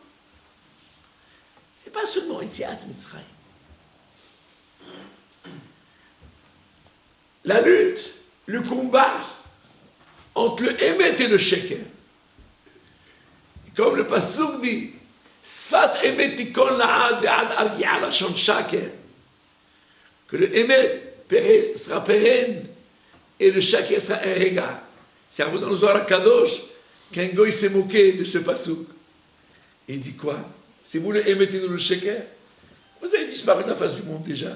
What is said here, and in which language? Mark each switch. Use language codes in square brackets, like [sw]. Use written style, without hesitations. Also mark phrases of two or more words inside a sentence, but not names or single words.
[fr] C'est pas seulement [he] יציאת מצרים. [fr] La lutte, le combat entre le Emet et le Sheker. Comme le Passouk dit, [he] שפת אמת תכון לעד ועד ארגיעה לשון שקר. [fr] Que le Emet sera pérenne et le Shaker sera un regard. C'est dans le Zohar Kadosh qu'un goy s'est moqué de ce Passouk. Il dit quoi? C'est vous le Emet et nous le Sheker? Vous avez disparu de la face du monde déjà.